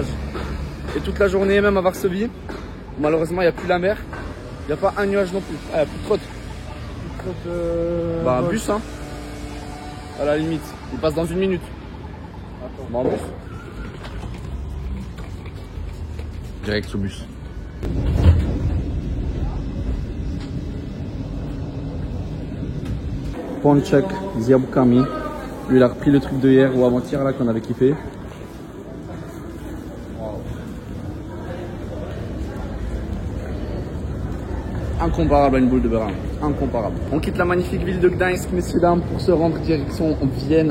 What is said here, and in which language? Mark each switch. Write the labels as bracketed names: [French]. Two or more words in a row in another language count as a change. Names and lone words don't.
[French] Et toute la journée, même à Varsovie, malheureusement, il n'y a plus la mer. Il n'y a pas un nuage non plus. Ah, il n'y a plus de trotte. Bah, un bus, hein. À la limite. Il passe dans 1 minute. Attends. Bah, en bus. Direct au bus. [Polish] Pączek z jabłkami. [French] Lui, il a repris le truc de hier ou avant-hier là qu'on avait kiffé. Incomparable à une boule de beurre, incomparable. On quitte la magnifique ville de Gdańsk, messieurs dames, pour se rendre direction Vienne.